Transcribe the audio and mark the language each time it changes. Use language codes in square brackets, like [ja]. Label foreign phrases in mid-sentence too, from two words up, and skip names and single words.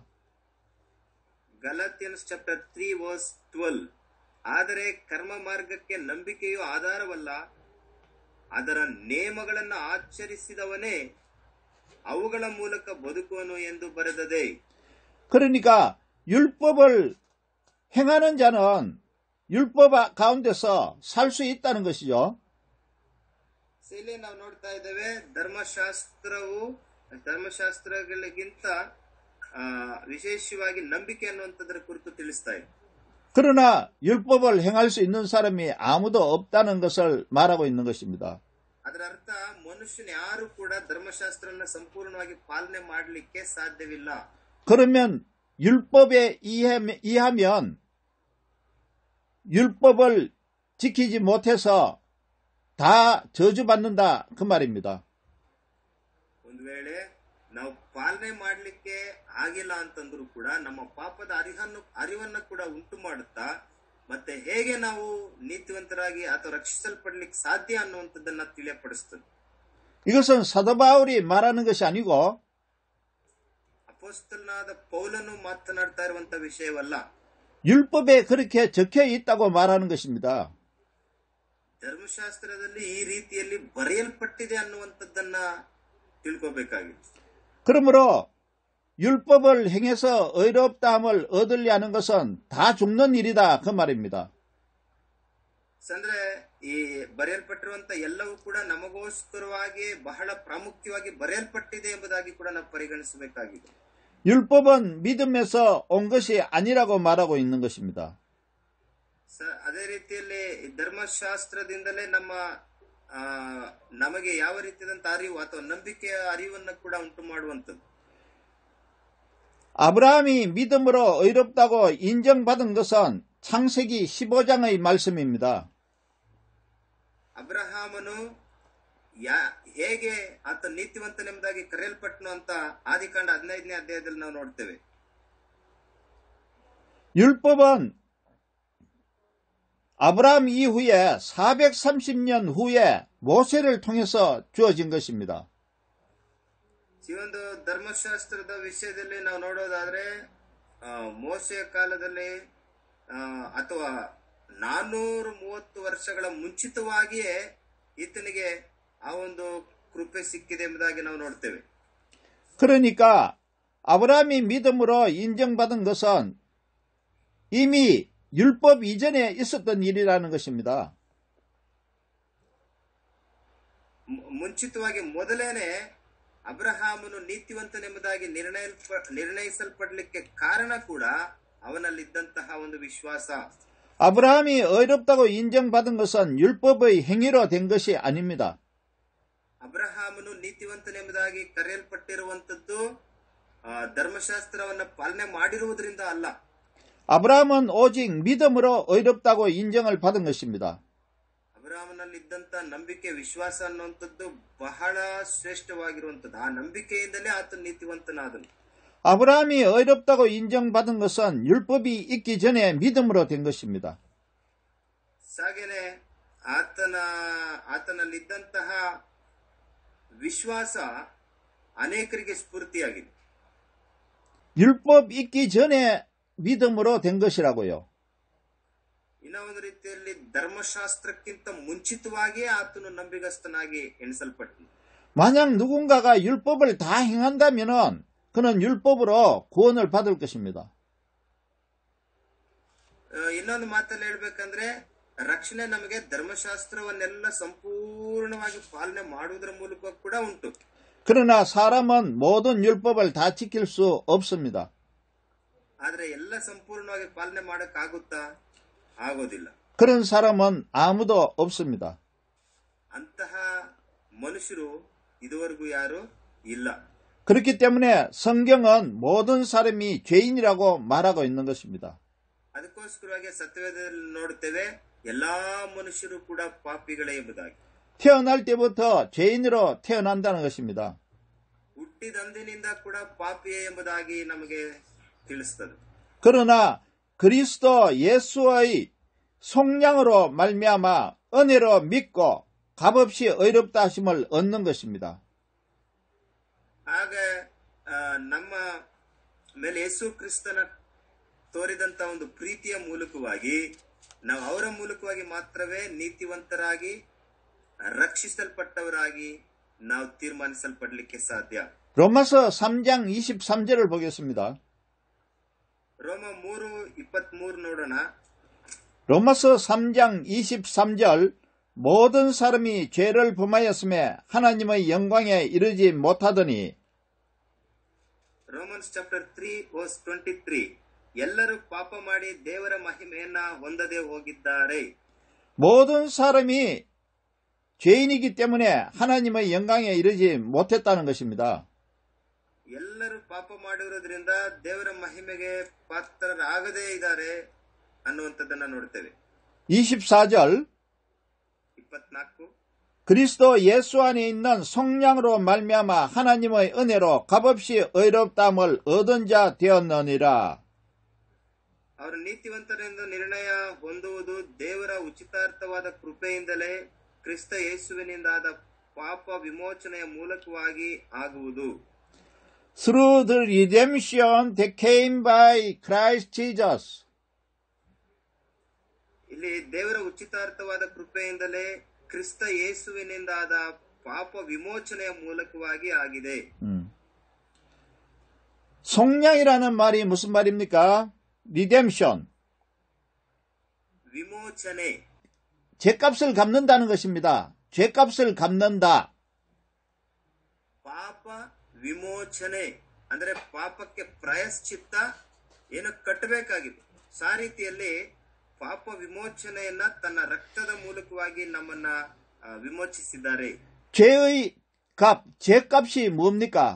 [en] Galatians chapter 3 verse 12. [kn] ಆದರೆ ಕರ್ಮ ಮಾರ್ಗಕ್ಕೆ ನಂಬಿಕೆಯು ಆಧಾರವಲ್ಲ, ಅದರ ನೇಮಗಳನ್ನು ಆಚರಿಸಿದವನೇ ಅವುಗಳ ಮೂಲಕ ಬದುಕುವನು ಎಂದು ಬರೆದದೆ. [ko] 그러니까 율법을 행하는 자는 율법 가운데서 살 수 있다는 것이죠. [kn] ಇಲ್ಲಿ ನಾವು ನೋಡ್ತಾ ಇದ್ದೇವೆ, ಧರ್ಮಶಾಸ್ತ್ರವು ಧರ್ಮಶಾಸ್ತ್ರಗಳಿಗಿಂತ ವಿಶೇಷವಾಗಿ ನಂಬಿಕೆ ಅನ್ನುವಂಥದ್ರ ಕುರಿತು ತಿಳಿಸ್ತಾ ಇದೆ. [ko] 그러나 율법을 행할 수 있는 사람이 아무도 없다는 것을 말하고 있는 것입니다. [kn] ಅದರ ಅರ್ಥ ಮನುಷ್ಯನ ಯಾರು ಕೂಡ ಧರ್ಮಶಾಸ್ತ್ರನ ಸಂಪೂರ್ಣವಾಗಿ ಪಾಲನೆ ಮಾಡಲಿಕ್ಕೆ ಸಾಧ್ಯವಿಲ್ಲ. [ko] 그러면 율법에 의하면 율법을 지키지 못해서 다 저주받는다 그 말입니다. [kn] ಒಂದು ವೇಳೆ ನಾವು ಪಾಲನೆ ಮಾಡಲಿಕ್ಕೆ ಆಗಿಲ್ಲ ಅಂತಂದ್ರೂ ಕೂಡ ನಮ್ಮ ಪಾಪದ ಅರಿವನ್ನ ಕೂಡ ಉಂಟು ಮಾಡುತ್ತಾ ಮತ್ತೆ ಹೇಗೆ ನಾವು ನೀತಿವಂತರಾಗಿ ಅಥವಾ ರಕ್ಷಿಸಲ್ಪಡ್ಲಿಕ್ಕೆ ಸಾಧ್ಯ ಅನ್ನುವಂಥದ್ದನ್ನ ತಿಳಿಯಪಡಿಸ್ತದೆ. [ko] 이것은 사도 바울이 말하는 것이 아니고 [kn] ಅಪೊಸ್ತಲನಾದ ಪೌಲನು ಮಾತನಾಡ್ತಾ ಇರುವಂತ ವಿಷಯವಲ್ಲ. [ko] 율법에 그렇게 적혀 있다고 말하는 것입니다. [kn] ಧರ್ಮಶಾಸ್ತ್ರದಲ್ಲಿ ಈ ರೀತಿಯಲ್ಲಿ ಬರೆಯಲ್ಪಟ್ಟಿದೆ ಅನ್ನುವಂಥದ್ದನ್ನ ತಿಳ್ಕೋಬೇಕಾಗಿದೆ. [ko] 그러므로 율법을 행해서 의롭다함을 얻으려 하는 것은 다 죽는 일이다 그 말입니다. [kn] ಅಂದ್ರೆ ಈ ಬರೆಯಲ್ಪಟ್ಟಿರುವಂತ ಎಲ್ಲವೂ ಕೂಡ ನಮಗೋಸ್ಕರವಾಗಿ ಬಹಳ ಪ್ರಾಮುಖ್ಯವಾಗಿ ಬರೆಯಲ್ಪಟ್ಟಿದೆ ಎಂಬುದಾಗಿ ಕೂಡ ನಾವು ಪರಿಗಣಿಸಬೇಕಾಗಿದೆ. [ko] 율법은 믿음에서 온 것이 아니라고 말하고 있는 것입니다. [kn] ಅದೇ ರೀತಿಯಲ್ಲಿ ಧರ್ಮಶಾಸ್ತ್ರದಿಂದಲೇ ನಮಗೆ ಯಾವ ರೀತಿಯಾದಂತ ಅರಿವು ಅಥವಾ ನಂಬಿಕೆಯ ಅರಿವನ್ನು ಕೂಡ ಉಂಟು ಮಾಡುವಂಥದ್ದು. [ko] 아브라함이 믿음으로 의롭다고 인정받은 것은 창세기 15장의 말씀입니다. [kn] ಅಬ್ರಹಾಮನು ಹೇಗೆ ಆತ ನೀತಿವಂತನೆಂಬುದಾಗಿ ಕರೆಯಲ್ಪಟ್ಟನು ಅಂತ ಆದಿಕಾಂಡ 15ನೇ ಅಧ್ಯಾಯದಲ್ಲಿ ನಾವು ನೋಡ್ತೇವೆ. [ko] 율법은 아브라함 이후에 430년 후에 모세를 통해서 주어진 것입니다. [kn] ಈ ಒಂದು ಧರ್ಮಶಾಸ್ತ್ರದ ವಿಷಯದಲ್ಲಿ ನಾವು ನೋಡೋದಾದ್ರೆ ಮೋಸೆಯ ಕಾಲದಲ್ಲಿ ಅಥವಾ 430 ವರ್ಷಗಳ ಮುಂಚಿತವಾಗಿಯೇ ಈತನಿಗೆ ಆ ಒಂದು ಕೃಪೆ ಸಿಕ್ಕಿದೆ ಎಂಬುದಾಗಿ ನಾವು ನೋಡ್ತೇವೆ. [ko] 그러니까 아브라함이 믿음으로 인정받은 것은 이미 율법 이전에 있었던 일이라는 것입니다. [kn] ಮುಂಚಿತವಾಗಿ ಮೊದಲೇನೆ ಅಬ್ರಹಾಮನು ನೀತಿವಂತನೆಂಬುದಾಗಿ ನಿರ್ಣಯಿಸಲ್ಪಡಲಿಕ್ಕೆ ಕಾರಣ ಕೂಡ ಅವನಲ್ಲಿದ್ದಂತಹ ಒಂದು ವಿಶ್ವಾಸ. [ko] 아브라함이 의롭다고 인정받은 것은 율법의 행위로 된 것이 아닙니다. [kn] ಅಬ್ರಹಾಮನು ನೀತಿವಂತನೆಂಬುದಾಗಿ ಕರೆಯಲ್ಪಟ್ಟಿರುವಂತದ್ದು ಧರ್ಮಶಾಸ್ತ್ರವನ್ನ ಪಾಲನೆ ಮಾಡಿರುವುದರಿಂದ ಅಲ್ಲ. [ko] 아브라함은 오직 믿음으로 의롭다고 인정을 받은 것입니다. [kn] ಅಬ್ರಹಾಮನಲ್ಲಿದ್ದಂತ ನಂಬಿಕೆ ವಿಶ್ವಾಸ ಅನ್ನುವಂಥದ್ದು ಬಹಳ ಶ್ರೇಷ್ಠವಾಗಿರುವಂತದ್ದು. ಆ ನಂಬಿಕೆಯಿಂದಲೇ ಆತ ನೀತಿವಂತನಾದನು. [ko] 아브라함이 의롭다고 인정받은 것은 율법이 있기 전에 믿음으로 된 것입니다. [kn] ಹಾಗೇನೆ ಆತನಲ್ಲಿದ್ದಂತಹ ವಿಶ್ವಾಸ ಅನೇಕರಿಗೆ ಸ್ಫೂರ್ತಿಯಾಗಿದೆ. [ko] 율법 있기 전에 믿음으로 된 것이라고요. [kn] ಇನ್ನ ಒಂದು ರೀತಿಯಲ್ಲಿ ಧರ್ಮಶಾಸ್ತ್ರಕ್ಕಿಂತ ಮುಂಚಿತವಾಗಿಯೇ ಆತನು ನಂಬಿಗಸ್ತನಾಗಿ ಎಣಿಸಲ್ಪಟ್ಟನು. [ko] 만약 누군가가 율법을 다 행한다면 그는 율법으로 구원을 받을 것입니다. [kn] ಇನ್ನೊಂದು ಮಾತಲ್ಲಿ ಹೇಳ್ಬೇಕಂದ್ರೆ ರಕ್ಷಣೆ ನಮಗೆ ಧರ್ಮಶಾಸ್ತ್ರವನ್ನೆಲ್ಲ ಸಂಪೂರ್ಣವಾಗಿ ಪಾಲನೆ ಮಾಡುವುದರ ಮೂಲಕ ಕೂಡ ಉಂಟು. [ko] 그러나 사람은 모든 율법을 다 지킬 수 없습니다. [kn] ಆದ್ರೆ ಎಲ್ಲ ಸಂಪೂರ್ಣವಾಗಿ ಪಾಲನೆ ಮಾಡಕ್ಕಾಗುತ್ತಾ? ಆಗೋದಿಲ್ಲ. [ko] 그런 사람은 아무도 없습니다. [kn] ಅಂತಹ ಮನುಷ್ಯರು ಇದುವರೆಗೂ ಯಾರು ಇಲ್ಲ. [ko] 그렇기 때문에 성경은 모든 사람이 죄인이라고 말하고 있는 것입니다. [kn] ಅದಕ್ಕೋಸ್ಕರವಾಗಿ ಸತ್ಯವೇದದಲ್ಲಿ ನೋಡುತ್ತೇವೆ ಎಲ್ಲಾ ಮನುಷ್ಯರು ಕೂಡ ಪಾಪಿಗಳೇ ಎಂಬುದಾಗಿ. [ko] 태어날 때부터 죄인으로 태어난다는 것입니다. [kn] ಹುಟ್ಟಿದಂದಿನಿಂದ ಕೂಡ ಪಾಪಿಯೇ ಎಂಬುದಾಗಿ ನಮಗೆ ತಿಳಿಸುತ್ತದೆ. [ko] 그러나 그리스도 예수의 속량으로 말미암아 은혜로 믿고 값없이 의롭다 하심을 얻는 것입니다. [kn] ಹಾಗೆ ನಮ್ಮ ಮೇಲೆ ಯೇಸು ಕ್ರಿಸ್ತನ ತೋರಿದಂತ ಒಂದು ಪ್ರೀತಿಯ ಮೂಲಕವಾಗಿ ನಾವು ಅವರ ಮೂಲಕವಾಗಿ ಮಾತ್ರವೇ ನೀತಿವಂತರಾಗಿ ರಕ್ಷಿಸಲ್ಪಟ್ಟವರಾಗಿ ನಾವು ತೀರ್ಮಾನಿಸಲ್ಪಡಲಿಕ್ಕೆ ಸಾಧ್ಯ. [ko] 로마서 3장 23절을 보겠습니다. [kn] ರೋಮ 3:23 ನೋಡೋಣ. [ko] 로마서 3장 23절 모든 사람이 죄를 범하였음에 하나님의 영광에 이르지 못하더니 [en] Romans chapter 3 verse 23 [kn] ಎಲ್ಲರೂ ಪಾಪ ಮಾಡಿ ದೇವರ ಮಹಿಮೆಯನ್ನ ಹೊಂದದೆ ಹೋಗಿದ್ದಾರೆ. [ko] 모든 사람이 죄인이기 때문에 하나님의 영광에 이르지 못했다는 것입니다. [kn] ಎಲ್ಲರೂ ಪಾಪ ಮಾಡಿರೋದ್ರಿಂದ ದೇವರ ಮಹಿಮೆಗೆ ಪಾತ್ರರಾಗದೇ ಇದ್ದಾರೆ ಅನ್ನುವಂಥದ್ದನ್ನ ನೋಡ್ತೇವೆ. [ko] 24절 24 그리스도 예수 안에 있는 성령으로 말미암아 하나님의 은혜로 값없이 의롭다함을 얻은 자 되었느니라. [kn] ಅವರು ನೀತಿವಂತರೆಂದು ನಿರ್ಣಯ ಹೊಂದುವುದು ದೇವರ ಉಚಿತಾರ್ಥವಾದ ಕೃಪೆಯಿಂದಲೇ ಕ್ರಿಸ್ತ ಯೇಸುವಿನಿಂದಾದ ಪಾಪ ವಿಮೋಚನೆಯ ಮೂಲಕವಾಗಿ ಆಗುವುದು. [en] Through the redemption that came by Christ Jesus. [kn] ಇಲ್ಲಿ ದೇವರ ಉಚಿತಾರ್ಥವಾದ ಕೃಪೆಯಿಂದಲೇ ಕ್ರಿಸ್ತ ಯೇಸುವಿನಿಂದಾದ ಪಾಪ ವಿಮೋಚನೆಯ ಮೂಲಕವಾಗಿ ಆಗಿದೆ. [ko] 속량이라는 말이 무슨 말입니까? redemption. [kn] ವಿಮೋಚನೆ. [ko] 죄값을 갚는다는 것입니다. 죄값을 갚는다. [kn] ಪಾಪ ವಿಮೋಚನೆ ಅಂದ್ರೆ ಪಾಪಕ್ಕೆ ಪ್ರಾಯಶ್ಚಿತ್ತ ಏನು ಕಟ್ಟಬೇಕಾಗಿದೆ. ಆ ರೀತಿಯಲ್ಲಿ ಪಾಪ ವಿಮೋಚನೆಯನ್ನ ತನ್ನ ರಕ್ತದ ಮೂಲಕವಾಗಿ ನಮ್ಮನ್ನ ವಿಮೋಚಿಸಿದ್ದಾರೆ. [ko] 죄의 값, 죄값이 뭡니까?